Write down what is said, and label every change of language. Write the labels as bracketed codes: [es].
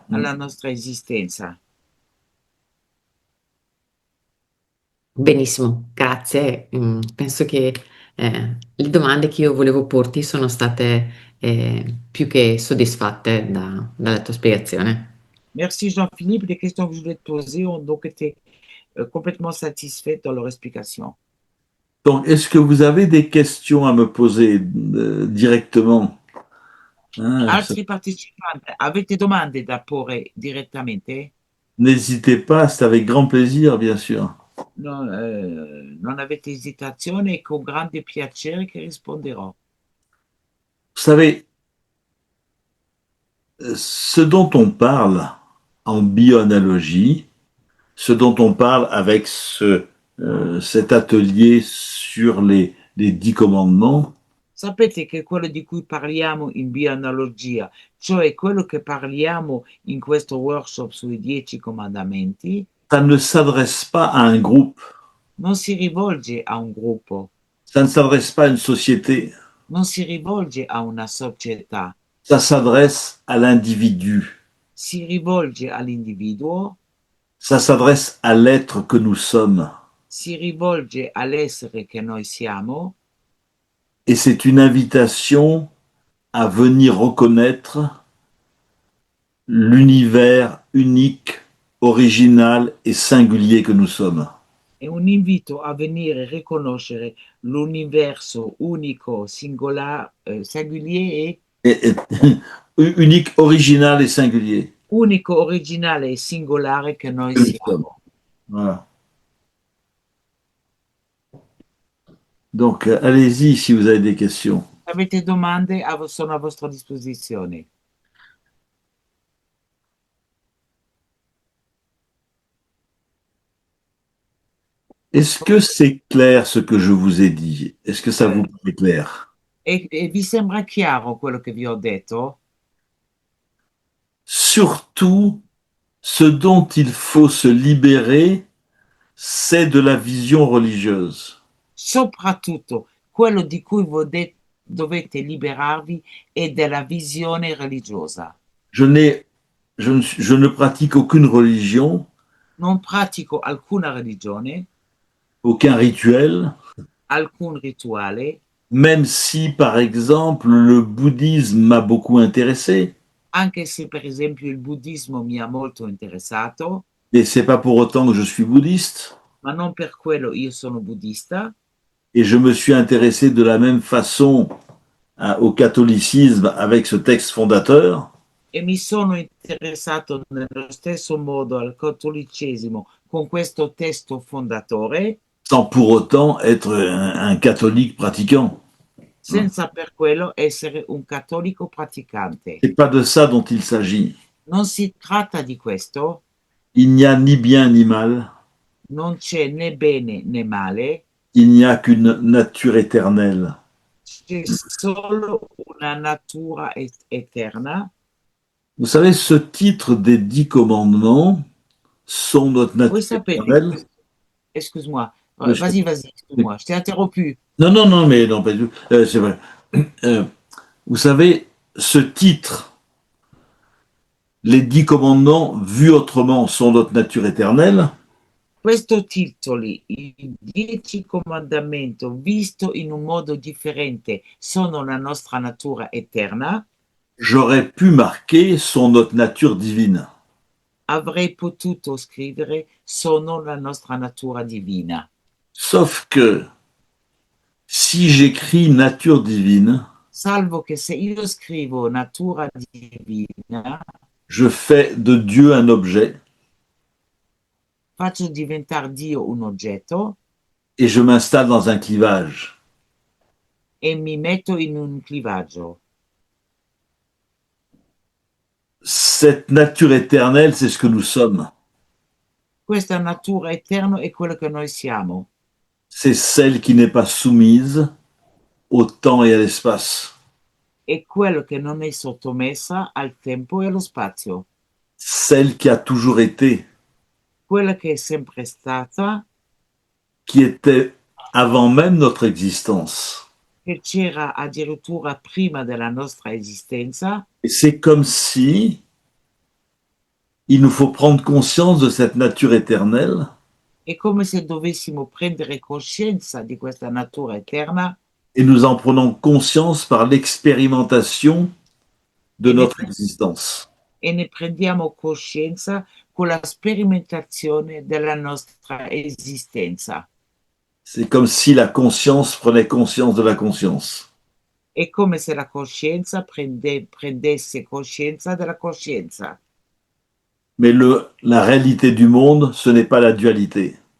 [it] alla nostra esistenza. Benissimo, grazie. Penso che le domande che io volevo porti sono state più che soddisfatte dalla tua spiegazione. [fr] Merci Jean-Philippe. Les questions que je voulais te poser ont donc été complètement satisfaites dans leur explication. Donc, est-ce que vous avez des questions à me poser directement? [it] Altri partecipanti, avete domande da porre direttamente? [fr] N'hésitez pas, c'est avec grand plaisir, bien sûr. [it] Non avete esitazione e con grande piacere che risponderò. [fr] Vous savez, Ce dont on parle en bioanalogie, ce dont on parle avec cet atelier sur les 10 commandements, [it] Sapete che quello di cui parliamo in bioanalogia, cioè quello che parliamo in questo workshop sui 10 comandamenti, [fr] ça ne s'adresse pas à un groupe, [it] non si rivolge a un gruppo, [fr] ça ne s'adresse pas à une société, [it] non si rivolge a una società, [fr] ça s'adresse à l'individu, [it] si rivolge all'individuo, [fr] ça s'adresse à l'être que nous sommes. [it] si rivolge all'essere che noi siamo [fr] Et c'est une invitation à venir reconnaître l'univers unique, original et singulier que nous sommes. [it] è un invito a venire a riconoscere l'universo unico, singolare, singulier [fr] Unique, original et singulier [it] unico, originale e singolare che noi [fr] que nous sommes. [it] siamo. [fr] Voilà. Donc, allez-y si vous avez des questions. [it] Se avete domande, sono a vostra disposizione. [fr] Est-ce que c'est clair ce que je vous ai dit? Est-ce que ça vous paraît clair? [it] E vi sembra chiaro quello che vi ho detto? [fr] Surtout, ce dont il faut se libérer, c'est de la vision religieuse. [it] Soprattutto, quello di cui dovete liberarvi è della visione religiosa. [fr] Je ne pratique aucune religion, [it] Non pratico alcuna religione, [fr] aucun rituel, [it] alcun rituale, [fr] même si, par exemple, le bouddhisme m'a beaucoup intéressé. [it] anche se per esempio il buddismo mi ha molto interessato, [fr] Et c'est pas pour autant que je suis bouddhiste. [it] ma non per quello io sono buddista. [fr] Et je me suis intéressé de la même façon au catholicisme avec ce texte fondateur. [it] E mi sono interessato nello stesso modo al cattolicesimo con questo testo fondatore, [fr] Sans pour autant être un catholique pratiquant. [it] senza per quello essere un cattolico praticante. [fr] C'est pas de ça dont il s'agit. [it] Non si tratta di questo, [fr] Il n'y a ni bien ni mal. [it] non c'è né bene né male, [fr] Il n'y a qu'une nature éternelle. [it] c'è solo una natura eterna. [fr] Vous savez, ce titre des 10 commandements sont notre [it] Voi [fr] nature [it] sapete, [fr] éternelle. excuse-moi, Je- vas-y, excuse-moi, je t'ai interrompu. Non, non, mais non, pas du tout. C'est vrai. Euh, vous savez, ce titre, les 10 commandements, vus autrement, sont notre nature éternelle. [it] Questo titoli, i 10 comandamenti, visto in un modo differente, sono la nostra natura eterna. [fr] J'aurais pu marquer sont notre nature divine. [it] Avrei potuto scrivere sono la nostra natura divina. [fr] Sauf que si j'écris nature divine, [it] Salvo che se io scrivo natura divina, [fr] je fais de Dieu un objet [it] faccio diventare Dio un oggetto [fr] et je m'installe dans un clivage. [it] e mi metto in un clivaggio. [fr] Cette nature éternelle, c'est ce que nous sommes. [it] Questa natura eterna è quello che noi siamo. [fr] C'est celle qui n'est pas soumise au temps et à l'espace. [it] È quello che non è sottomessa al tempo e allo spazio. [fr] Celle qui a toujours été, [it] Quella che è sempre stata, [fr] qui était avant même notre existence. [it] che c'era addirittura prima della nostra esistenza, [fr] Et c'est comme si il nous faut prendre conscience de cette nature éternelle [it] è come se dovessimo prendere coscienza di questa natura eterna [fr] et nous en prenons conscience par l'expérimentation de notre existence. [it] e ne prendiamo coscienza con la sperimentazione della nostra esistenza. [fr] C'est comme si la conscience prenait conscience de la conscience. [it] È come se la coscienza prendesse coscienza della coscienza. [fr] Mais la réalité du monde, ce n'est pas la dualité.